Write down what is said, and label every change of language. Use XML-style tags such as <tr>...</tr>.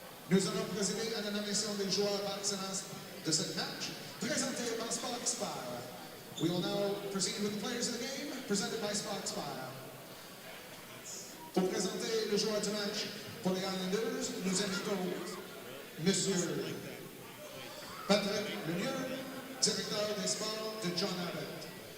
<fr>Nous allons procéder à la nomination des joueurs par excellence de ce match, présenté par Sport Expert.</fr> <en>We will now proceed with the players of the game, presented by Sport Expert.</en> <fr>Pour présenter le joueur du match pour les Islanders, nous invitons Monsieur Patrick Lemieux, directeur des sports de John Abbott.</fr>